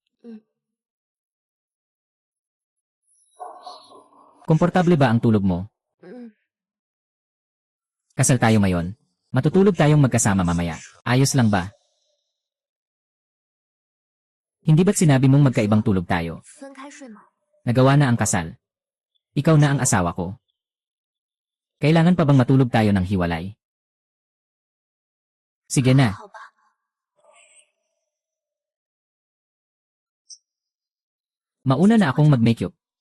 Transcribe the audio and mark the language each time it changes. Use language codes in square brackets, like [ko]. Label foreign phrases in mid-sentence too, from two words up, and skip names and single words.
[tl] Komportable ba ang tulog mo? [zh] 嗯， [tl] Kasal tayo ngayon. Matutulog tayong magkasama mamaya. Ayos lang ba? Hindi ba't sinabi mong magkaibang tulog tayo? [zh] 分开睡吗？ [tl] Nagawa na ang kasal. Ikaw na ang asawa ko. Kailangan pa bang matulog tayo ng hiwalay? Sige na. [zh] 好吧， [tl] Mauna na akong mag-makeup.